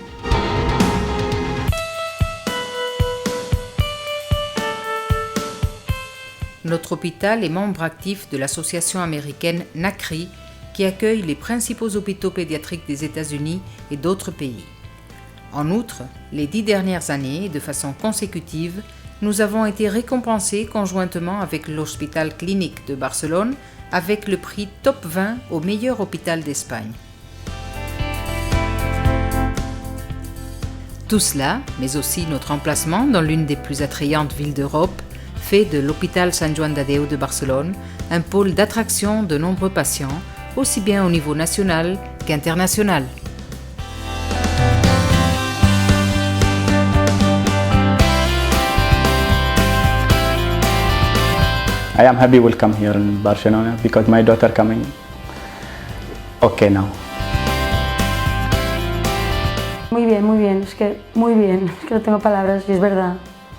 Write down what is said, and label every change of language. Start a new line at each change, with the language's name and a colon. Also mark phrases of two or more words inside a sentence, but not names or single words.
French: Notre hôpital est membre actif de l'association américaine NACRI, qui accueille les principaux hôpitaux pédiatriques des États-Unis et d'autres pays. En outre, les 10 dernières années, de façon consécutive, nous avons été récompensés conjointement avec l'Hospital Clínic de Barcelone avec le prix Top 20 au meilleur hôpital d'Espagne. Tout cela, mais aussi notre emplacement dans l'une des plus attrayantes villes d'Europe, fait de l'hôpital Sant Joan de Déu de Barcelone un pôle d'attraction de nombreux patients, aussi bien au niveau national qu'international.
English: I am happy welcome here in Barcelona because my daughter coming okay now.
Spanish: Muy bien, es que muy bien, es que no tengo palabras y es verdad.